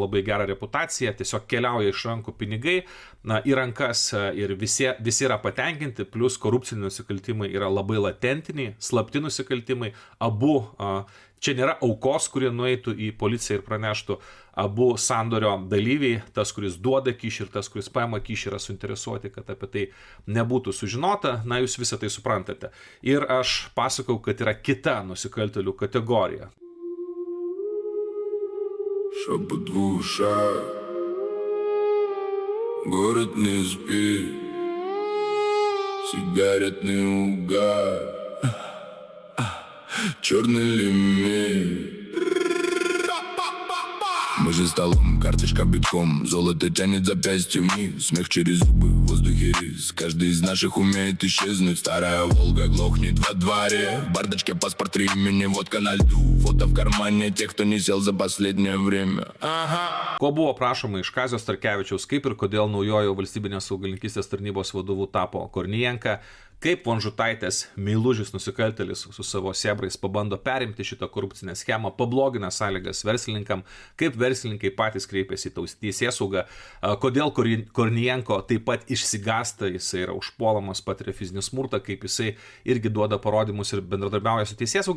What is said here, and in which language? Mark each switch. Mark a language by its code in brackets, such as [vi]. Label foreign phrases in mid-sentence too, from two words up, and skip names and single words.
[lt] labai gerą reputaciją, tiesiog keliauja iš rankų pinigai į rankas ir visi yra patenkinti, plus korupciniai nusikaltimai yra labai latentiniai, slapti nusikaltimai, abu, čia nėra aukos, kurie nueitų į policiją ir praneštų, abu sandorio dalyviai, tas, kuris duoda kyšį ir tas, kuris paima kyšį, yra suinteresuoti, kad apie tai nebūtų sužinota, na jūs visą tai suprantate. Ir aš pasakau, kad yra kita nusikaltėlių kategorija. [ru] Шепот в ушах, город не спит, сигаретный угар, черный лимит. Мы же столом, карточка битком, золото тянет запястье вниз, смех через зубы, в воздухе рис. Каждый из наших умеет исчезнуть, старая Волга глохнет во дворе. В бардачке паспорт имени, водка на льду, фото в кармане тех, кто не сел за последнее время. [lt] Ko buvo prašoma iš Kazio Starkevičiaus, kaip ir kodėl naujojo valstybinės augalininkystės tarnybos vadovu tapo Kornijenka, kaip Von Žutaitės meilužis nusikaltėlis su savo sėbrais pabando perimti šitą korupcinę schemą, pablogina sąlygas verslininkam, kaip verslininkai patys kreipiasi į teisėsaugą, kodėl Kornijenko taip pat išsigąsta, jisai yra užpuolamas, patiria fizinį smurtą, kaip jisai irgi duoda parodymus ir bendradarbiauja su teisėsauga.